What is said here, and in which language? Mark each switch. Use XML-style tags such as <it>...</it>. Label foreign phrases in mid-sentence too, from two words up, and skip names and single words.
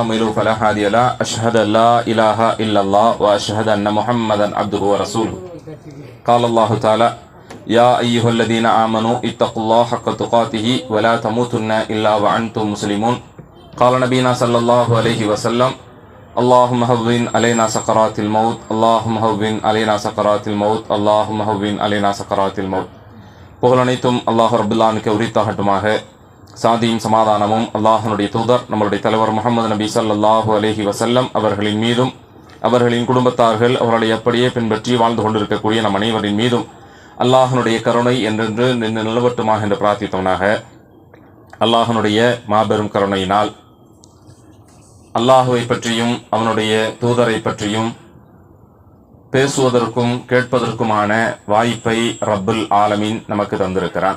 <ar>ومن يضلل فلا هادي له أشهد أن لا إله إلا الله وأشهد أن محمدا عبده ورسوله قال الله تعالى يا أيها الذين آمنوا اتقوا الله حق تقاته ولا تموتن إلا وأنتم مسلمون قال نبينا صلى الله عليه وسلم اللهم هون علينا سكرات الموت اللهم هون علينا سكرات الموت اللهم هون علينا سكرات الموت</ar> <ta>புகழனைத்தும் அல்லாஹ் ரப்பல் ஆலமீனுக்கு உரித்தாகட்டுமாக. சாந்தியும் சமாதானமும் அல்லாஹ்வுடைய தூதர் நம்மளுடைய தலைவர் முஹம்மது நபி</ta> <ar>صلى الله عليه وسلم</ar> <ta>அவர்களின் மீதும் அவர்களின் குடும்பத்தார்கள் அவர்களை அப்படியே பின்பற்றி வாழ்ந்து கொண்டிருக்கக்கூடிய நம் அனைவரின் மீதும் அல்லாஹ்வுடைய கருணை என்றென்று நின்று நிலவட்டுமாக என்று பிரார்த்தித்தவனாக, அல்லாஹ்வுடைய மாபெரும் கருணையினால் அல்லாஹுவை பற்றியும் அவனுடைய தூதரை பற்றியும் பேசுவதற்கும் கேட்பதற்குமான வாய்ப்பை</ta> <ar>رب العالمين</ar> <ta>நமக்கு தந்திருக்கிறான்.</ta>